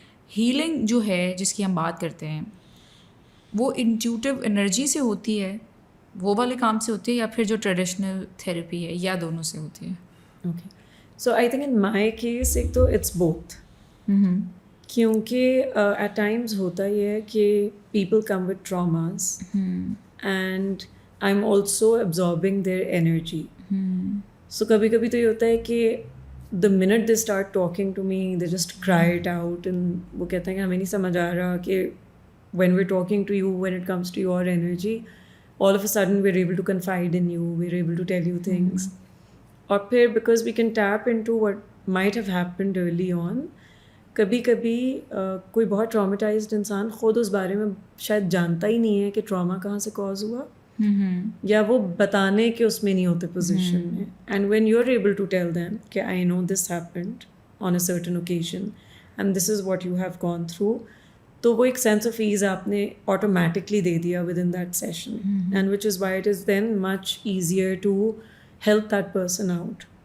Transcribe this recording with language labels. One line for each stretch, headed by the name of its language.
Urdu: Healing جو ہے جس کی ہم بات کرتے ہیں وہ انٹیوٹیو انرجی سے ہوتی ہے, وہ والے کام سے ہوتی ہے, یا پھر جو ٹریڈیشنل تھیراپی ہے, یا دونوں سے ہوتی ہے؟
English: okay, so I think in my case
Urdu: ایک تو
English: It's both.
Urdu: کیونکہ
English: at times
Urdu: ہوتا یہ ہے کہ
English: People come with traumas and I am also absorbing their energy.
Urdu: سو کبھی کبھی تو یہ ہوتا ہے کہ
English: the minute they start talking to me they just cry it out, and
Urdu: وہ کہتے ہیں کہ ہمیں نہیں سمجھ آ رہا کہ
English: when we're talking to you, when it comes to your energy, all of a sudden we're able to confide in you, we're able to tell you things.
Urdu: اور پھر
English: because we can tap into what might have happened early on,
Urdu: کبھی کبھی کوئی بہت ٹراماٹائزڈ انسان خود اس بارے میں شاید جانتا ہی نہیں ہے کہ ٹراما کہاں سے کاز ہوا, یا وہ بتانے کے اس میں نہیں ہوتے پوزیشن میں.
English: and when you are able to tell them کہ I know this happened on a certain occasion and this is what you have gone through,
Urdu: تو وہ ایک سینس آف ایز آپ نے آٹومیٹکلی دے دیا
English: With in that session, and which is why it is then much easier to help that person out.